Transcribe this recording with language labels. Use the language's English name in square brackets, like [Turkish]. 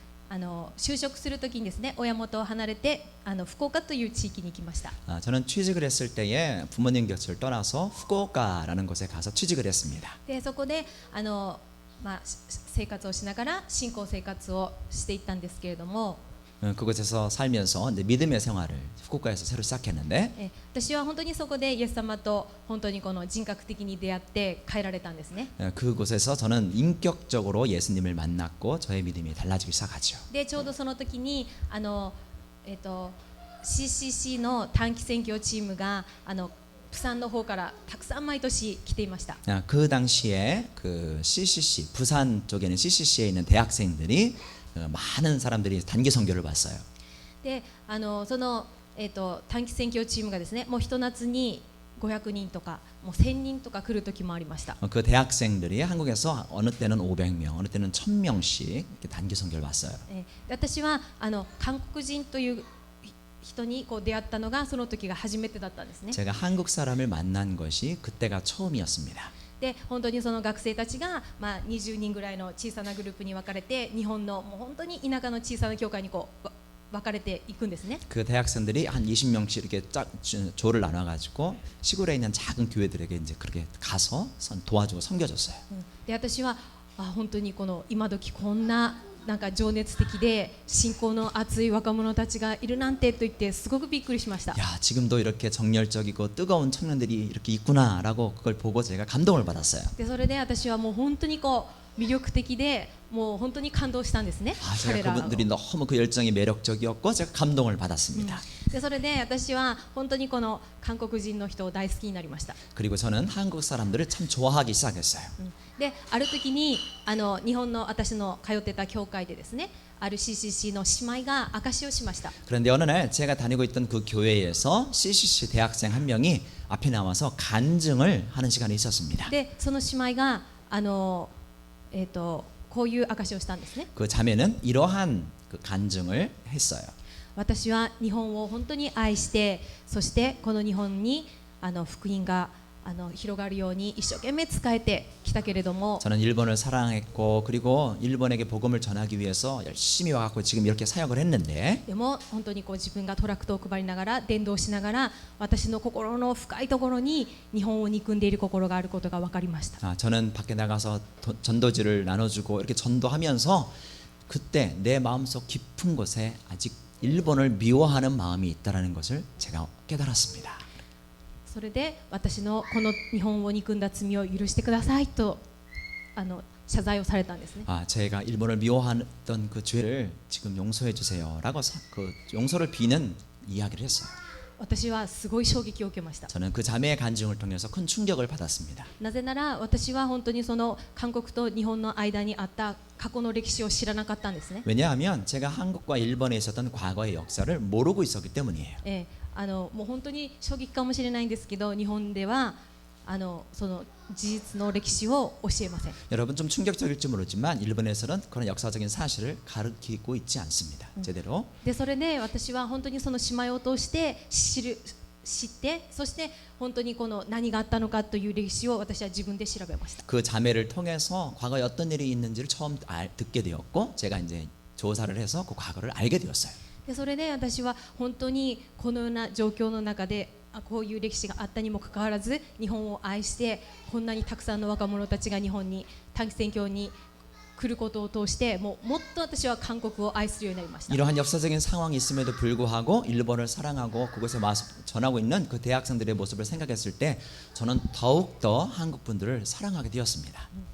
[Japanese] 就職するときにですね、親元を離れて福岡という地域に行きました。 [Korean] 저는 취직을 했을 때에 부모님 곁을 떠나서 후쿠오카라는 곳에 가서 취직을 했습니다. [Japanese] でそこで生活をしながら信仰生活をしていったんですけれども、 [Korean] 그곳에서 살면서 믿음의 생활을 후쿠오카에서 새로 시작했는데 [Japanese] 私は本当にそこでイエス様と本当にこの人格的に出会って変えられたんですね。 [Korean] 그곳에서 저는 인격적으로 예수님을 만났고 저의 믿음이 달라지기 시작하죠. [Japanese] でちょうどその時にCCC の短期選挙チームがプサンの方からたくさん毎年来ていました。 [Korean] 그 당시에 그 CCC 부산 쪽에는 CCC에 있는 대학생들이 많은 사람들이 단기 선교를 봤어요. [Japanese] でその短期選挙チームがですね、もうひと夏に500人とかもう1000人とか来る時もありました。 [Korean] 그 대학생들이 한국에서 어느 때는 500명, 어느 때는 1000명씩 이렇게 단기 선교를 봤어요. [Japanese] で私は韓国人という人に出会ったのがその時が初めてだったんですね。 [Korean] 제가 한국 사람을 만난 것이 그때가 처음이었습니다. [Japanese] で本当にその学生たちが20人ぐらいの小さなグループに分かれて日本のもう本当に田舎の小さな教会に分かれていくんですね。 [Korean] 그 대학생들이 한 20명씩 이렇게 조를 나눠 가지고 시골에 있는 작은 교회들에게 이제 그렇게 가서 도와주고 섬겨줬어요. [Japanese] で私は本当にこの今時こんななんか情熱的で信仰の熱い若者たちがいるなんてと言ってすごくびっくりしました。 [Korean] 야, 지금도 이렇게 정열적이고 뜨거운 청년들이 이렇게 있구나라고 그걸 보고 제가 감동을 받았어요. [Japanese] でそれで私はもう本当にこう魅力的でもう本当に感動したんですね。 [Korean] 아, [Japanese] 彼 [Korean] 제가 [Japanese] らの [Korean] 그분들이 너무 그 열정이 매력적이었고 제가 감동을 받았습니다. [Japanese] でそれで私は本当にこの韓国人の人を大好きになりました。 [Korean] 그리고 저는 한국 사람들을 참 좋아하기 시작했어요. [Japanese] である時に日本の私の通ってた教会でですね、ある CCC の姉妹が証しをしました。 [Korean] 그런데 어느 날 제가 다니고 있던 그 교회에서 CCC 대학생 한 명이 앞에 나와서 간증을 하는 시간이 있었습니다. [Japanese] でその姉妹がこういう証しをしたんですね。 [Korean] 그 자매는 이러한 그 간증을 했어요. [Japanese] 私は日本を本当に愛して、そしてこの日本に福音が広がるように一生懸命使えてきたけれども、 [Korean] 저는 일본을 사랑했고 그리고 일본에게 복음을 전하기 위해서 열심히 와갖고 지금 이렇게 사역을 했는데 [Japanese] でも本当にこう自分がトラクトを配りながら伝道しながら私の心の深いところに日本を憎んでいる心があることが分かりました。 [Korean] 저는 밖에 나가서 전도지를 나눠주고 이렇게 전도하면서 그때 내 마음속 깊은 곳에 아직 일본을 미워하는 마음이 있다는 것을 제가 깨달았습니다. [Japanese] それで私のこの日本を憎んだ罪を許してくださいと謝罪をされたんですね。 [Korean] 제가 일본을 미워했던 그 죄를 지금 용서해 주세요라고 그 용서를 비는 이야기를 했어요. [Japanese] 私はすごい衝撃を受けました。 [Korean] 저는 그 자매의 간증을 통해서 큰 충격을 받았습니다. [Japanese] なぜなら私は本当にその韓国と日本の間にあった過去の歴史を知らなかったんですね。 [Korean] 왜냐하면 제가 한국과 일본에 있었던 과거의 역사를 모르고 있었기 때문이에요. [Japanese] もう本当に衝撃かもしれないんですけど、日本ではその事実の歴史を教えません。 [Korean] 여러분 좀 충격적일지 모르지만 일본에서는 그런 역사적인 사실을 가르치고 있지 않습니다. 제대로. [Japanese] でそれで私は本当にその姉妹を通して知って、そして本当にこの何があったのかという歴史を私は自分で調べました。 [Korean] 그 자매를 통해서 과거에 어떤 일이 있는지를 처음 듣게 되었고 제가 이제 조사를 해서 그 과거를 알게 되었어요. [Japanese] でそれで私は本当にこのような状況の中でこういう歴史があったにもかかわらず日本を愛してこんなにたくさんの若者たちが日本に短期宣教に来ることを通してもっと私は韓国を愛するようになりました。 [Korean] 이러한 역사적인 상황이 있음에도 불구하고 일본을 사랑하고 그곳에 와서 전하고 있는 그 대학생들의 모습을 생각했을 때 저는 더욱더 한국 분들을 사랑하게 되었습니다.